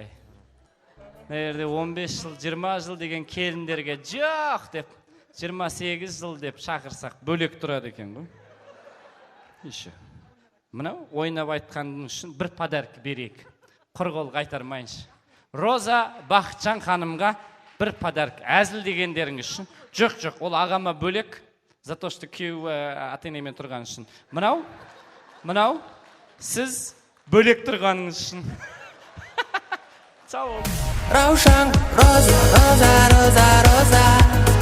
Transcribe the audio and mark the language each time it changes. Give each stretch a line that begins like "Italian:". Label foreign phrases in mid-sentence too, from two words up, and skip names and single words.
Kazakh: Нәерде 15 жыл, 20 жыл деген келіндерге жоқ деп, 28 жыл деп шақырсақ бөлек тұрады екен ғой.
Russian: Еще.
Kazakh: Мынау ойнап айтқаның үшін бір подарка берейік. Құр қол қайтармайыншы. Роза Бақытжан ханымға бір подарка. Әзіл дегендерің үшін. Жоқ, ол ағама бөлек.
Russian: За то, что
Kazakh: күйеу ата-енемен тұрған үшін. Мынау, сіз бөлек тұрғаныңыз үшін. Сау бол. Раушан, роза, роза, роза, роза.